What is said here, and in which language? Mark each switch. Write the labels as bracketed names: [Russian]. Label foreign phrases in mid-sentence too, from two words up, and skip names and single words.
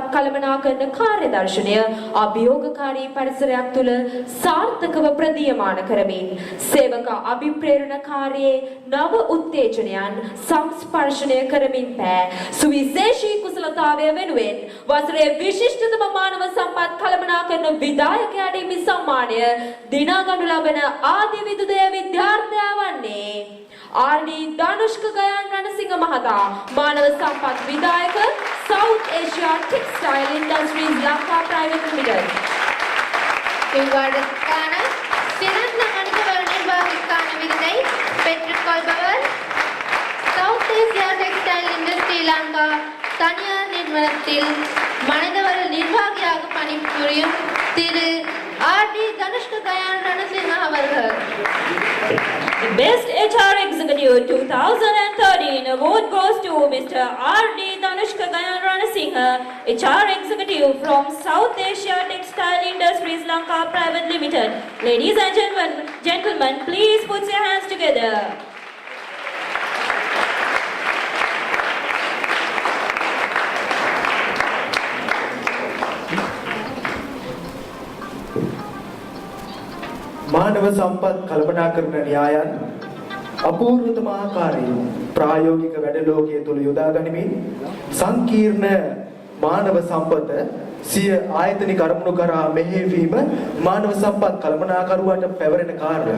[Sinhala] කළමනාකරන කාර්යදර්ශනය අභියෝගකාරී පරිසරයක් තුළ සාර්ථකව ප්‍රදීයමාන කරමින් සේවක අභිප්‍රේරණකාරී නව උත්තේජනයන් සංස්පර්ශනය කරමින් පෑ සුවිශේෂී කුසලතාවය වෙනුවෙන් වසරේ විශිෂ්ටතම මානව සම්පත් කළමනාකරන විධායකයාට හිමි සම්මානය දිනා ගනු ලබන ආදී විදුදය විද්‍යාර්ථයා වන්නේ ආර්.ඩී. ධනුෂ්ක ගයාන් රණසිංහ මහතා මානව සම්පත් විධායක South Asia Textile Industries Lanka Private Limited. [Tamil] இவ்வாண்டுக்கான சிறந்த மனிதவள நிர்வாகிக்கான விருதை பெற்றுக்கொள்பவர் சவுத் ஏசியா டெக்ஸ்டைல் இண்டஸ்ட்ரி லங்கா தனியார் நிறுவனத்தில் மனிதவள நிர்வாகியாக பணிபுரியும் திரு ஆர்.டி. தனுஷ்க கயான் ரணசிங்க அவர்கள். [English] The Best HR Executive 2013 award goes to Mr. R.D. Dhanushka Gayan Ranasinghe, HR Executive from South Asia Textile Industries Lanka Private Limited. Ladies and gentlemen, please put your hands together. [Sinhala] මානව සම්පත් කළමනාකරන න්‍යායන් අපූර්වතම ආකාරයෙන් ප්‍රායෝගික වැඩලෝකයේ තුල යොදා ගනිමින් සංකීර්ණ මානව සම්පත සිය ආයතනික අරමුණු කරා මෙහෙයවීම මානව සම්පත් කළමනාකරුවාට පැවරෙන කාර්යයක්.